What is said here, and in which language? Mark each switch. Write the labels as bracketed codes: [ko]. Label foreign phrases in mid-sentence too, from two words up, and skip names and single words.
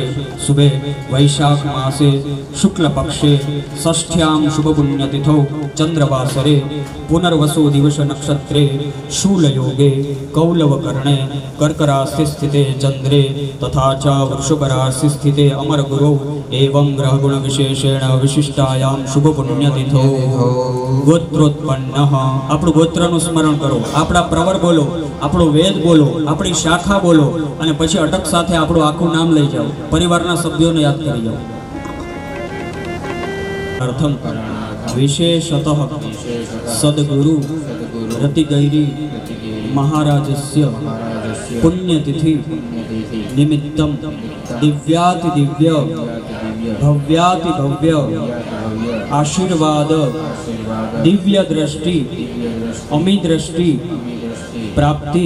[sa] शुभे वैशाख मासे शुक्लपक्षे षष्ठ्यां शुभपुण्यतिथौ चन्द्रवासरे पुनर्वसु दिवस नक्षत्रे शूलयोगे कौलवकर्णे कर्कराशि स्थिते चंद्रे तथा च वृषभराशि स्थिते अमरगुरौ एवं ग्रहगुण विशेषेण विशिष्टायां शुभपुण्यतिथौ गोत्रोत्पन्नः। [gu] આપણું ગોત્રનું સ્મરણ કરો, આપણા પ્રવર બોલો, આપણો વેદ બોલો, આપણી શાખા બોલો અને પછી અટક સાથે આપણું આખું નામ લઈ જાઓ, પરિવારના સભ્યોને યાદ કરી જાઓ. [sa] અર્થમ विशेषतः सद्गुरु रतिगैरी महाराजस्य पुण्यतिथि निमित्तं दिव्यातिदिव्य भव्यातिभव्य आशीर्वाद दिव्य दृष्टि अमी दृष्टि प्राप्ति